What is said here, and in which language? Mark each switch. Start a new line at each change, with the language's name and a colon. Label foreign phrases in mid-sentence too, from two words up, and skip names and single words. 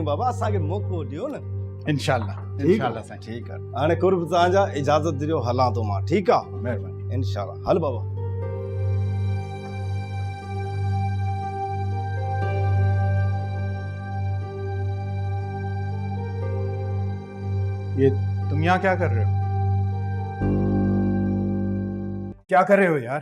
Sindhi: बाबा असांखे मौक़ो ॾियो न। इंशाल्लाह इंशाल्लाह साईं। ठीकु आहे, हाणे कुर्ब तव्हांजा, इजाज़त ॾियो, हलां थो मां। ठीकु आहे, महिरबानी। इंशाल्लाह, हल बाबा।
Urdu: ये तुम यहाँ क्या कर रहे हो? क्या कर रहे हो यार?